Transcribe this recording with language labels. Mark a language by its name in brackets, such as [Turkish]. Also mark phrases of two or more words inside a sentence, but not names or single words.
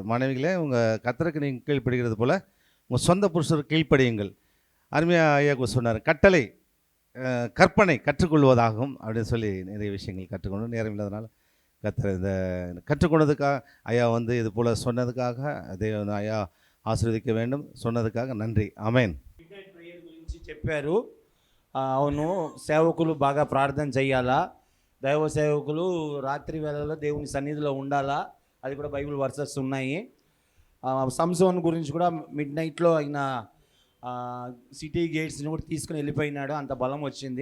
[Tamil] மனைவிகளே உங்கள் கர்த்தருக்கு நீங்கள் கீழ்ப்படுகிறது போல் உங்கள் சொந்த புருஷருக்கு கீழ்ப்படியுங்கள். அருமையாக ஐயா சொன்னார். கட்டளை கற்பனை கற்றுக்கொள்வதாகும் அப்படின்னு சொல்லி நிறைய விஷயங்கள் கற்றுக்கொண்டு நேரம் இல்லாதனால கர்த்தர் இந்த கற்றுக்கொண்டதுக்காக ஐயா வந்து இது போல் சொன்னதுக்காக அதே ஐயா ఆశీర్వదించ வேண்டும். சொன்னதுக்காக நன்றி. [Telugu] ఆమేన్. ప్రేయర్ గురించి చెప్పారు. అవును, సేవకులు బాగా ప్రార్థన చేయాలా, దైవ సేవకులు రాత్రి వేళలో దేవుని సన్నిధిలో ఉండాలా, అది కూడా [English] Bible verses [Telugu] ఉన్నాయి. సంసోన్ గురించి కూడా మిడ్ నైట్లో ఆయన [English] city gates [Telugu] కూడా తీసుకుని వెళ్ళిపోయినాడు, అంత బలం వచ్చింది.